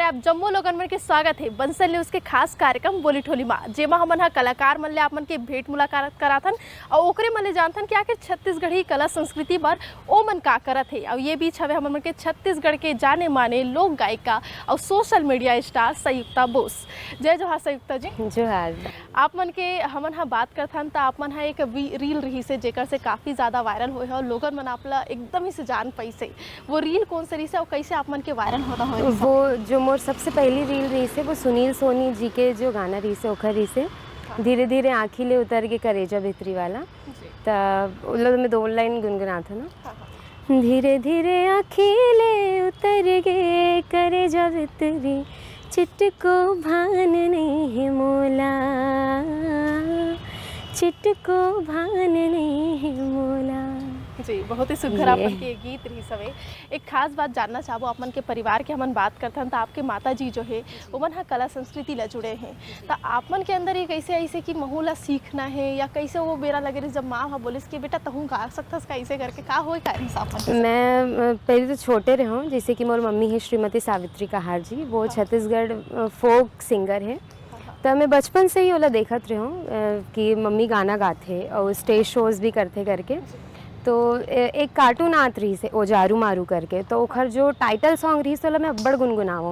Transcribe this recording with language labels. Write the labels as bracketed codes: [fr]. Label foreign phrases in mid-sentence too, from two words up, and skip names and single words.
[hne] आप जम्मू लोगन मन के स्वागत है बंसल न्यूज़ के खास कार्यक्रम बोली ठोली माँ, जेमा हमन हा कलाकार मन ले आप मन के भेंट मुलाकात कराथन और ओकरे मन ले जानथन कि आखिर छत्तीसगढ़ी कला संस्कृति बर ओ मन का करत है। और ये बीच हवे हमन मन के छत्तीसगढ़ के जाने माने लोक गायिका और [en] social media star [hne] संयुक्ता बोस। जय जोहार संयुक्ता जी। जोहार। आप मन के हमन हा बात करथन तो आप मन हा एक रील रही से जेकर से काफ़ी ज़्यादा वायरल होए है और लोगन मन आपला एकदम ही से जान पैसे। वो रील कौन सी रही से और कैसे आप मन के वायरल होता हो? वो जो मोर सबसे पहली रील रही से वो सुनील सोनी जी के जो गाना रही से ओखर रही से धीरे धीरे आँखी ले उतर के करेजा भितरी वाला। तब उन लोग में 2 लाइन गुनगुना था ना। धीरे धीरे आँखी ले उतर के करेजा भितरी, चिटको भान नहीं है मोला, चिटको भान नहीं है मोला। जी, बहुत ही सुघर आपन के गीत रही सवे। एक खास बात जानना चाहबो, आपन के परिवार के हमन बात करथन तो आपके माता जी जो है ओमन हा कला संस्कृति ला जुड़े हैं, तो आपमन के अंदर ये कैसे ऐसे कि महू ला सीखना है या कैसे वो बेरा लगे रही जब माँ हा बोलिस कि बेटा तहु गा सकथस कैसे करके का होए का हिसाब? मैं पहले तो छोटे रहे हूँ, जैसे कि मोर मम्मी है श्रीमती सावित्री कहार जी, वो छत्तीसगढ़ [en] folk singer [hne] है। तो मैं बचपन से ही ओला देखत रही हूँ कि मम्मी गाना गाते और [en] stage shows [hne] भी करते करके। तो एक कार्टून आत रही से ओजारू मारू करके, तो ओखर जो [en] title song [hne] रही से ओला मैं बड़ गुनगुनाऊँ।